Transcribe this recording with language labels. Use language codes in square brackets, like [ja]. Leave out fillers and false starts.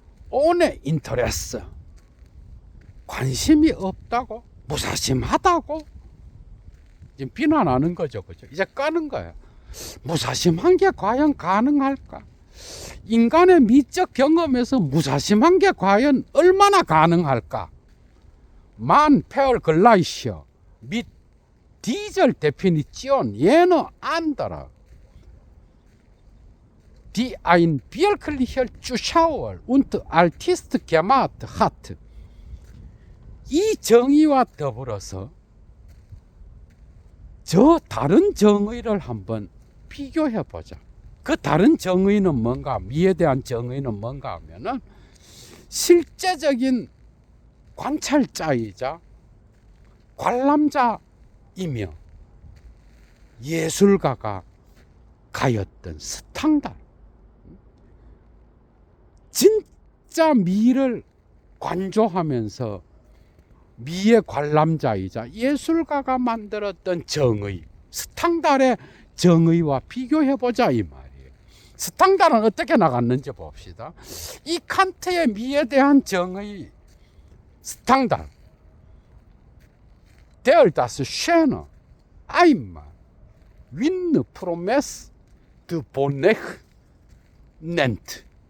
[de] ohne Interesse, [ko] 관심이 없다고, 무사심하다고 지금 비난하는 거죠. 그죠? 이제 까는 거예요. 무사심한 게 과연 가능할까? 인간의 미적 경험에서 무사심한 게 과연 얼마나 가능할까? [de] Man Vergleiche mit dieser Definition jener anderer, die ein wirklicher Zuschauer und Artist gemacht hat. [ko] 이 정의와 더불어서 저 다른 정의를 한번 비교해 보자. 그 다른 정의는 뭔가, 미에 대한 정의는 뭔가 하면은 실제적인 관찰자이자 관람자이며 예술가가 가였던 스탕달, 진짜 미를 관조하면서 미의 관람자이자 예술가가 만들었던 정의, 스탕달의 정의와 비교해보자 이 말이에요. 스탕달은 어떻게 나갔는지 봅시다. 이 칸트의 미에 대한 정의 스탕달, [de] Der das Schöne einmal Wien Promesse de Bonheur nennt.